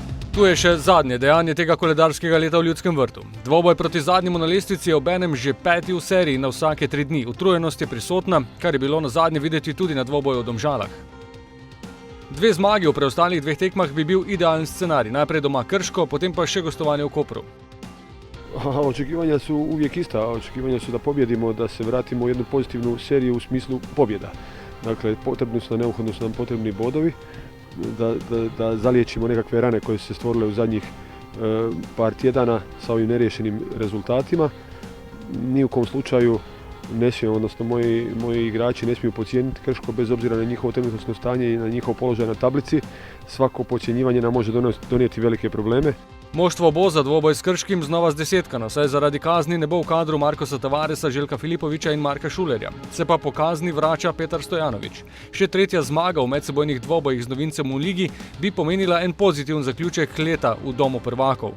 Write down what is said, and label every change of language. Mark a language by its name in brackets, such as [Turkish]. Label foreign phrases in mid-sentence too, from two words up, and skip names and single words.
[Slovenian] Tu je še zadnje dejanje tega koledarskega leta v Ljudskem vrtu. Dvoboj proti zadnjemu na lestvici je obenem že 5. v seriji na vsake 3 dni. Utrujenost je prisotna, kar je bilo nazadnje videti tudi na dvoboju v Domžalah. 2 zmagi v preostalih 2 tekmah bi bil idealen scenarij. Najprej doma Krško, potem pa še gostovanje v Kopru. [Croatian] Očekivanja su uvijek ista, očekivanja su da pobjedimo, da se vratimo u jednu pozitivnu seriju u smislu pobjeda. Dakle, neophodno su nam potrebni bodovi, da zaliječimo nekakve rane koje su se stvorile u zadnjih par tjedana sa ovim neriješenim rezultatima. Ni u kom slučaju ne smijemo, odnosno moji igrači ne smiju podcijeniti Krško bez obzira na njihovo trenutno stanje i na njihov položaj na tablici. Svako podcjenjivanje nam može donijeti velike probleme. [Slovenian] Moštvo bo za dvoboj s Krškim znova zdesetkano, saj zaradi kazni ne bo v kadru Markosa Tavaresa, Željka Filipovića in Marka Šulerja. Se pa po kazni vrača Petar Stojanović. Še 3. zmaga v medsebojnih dvobojih z novincem v ligi bi pomenila en pozitiven zaključek leta v domu prvakov.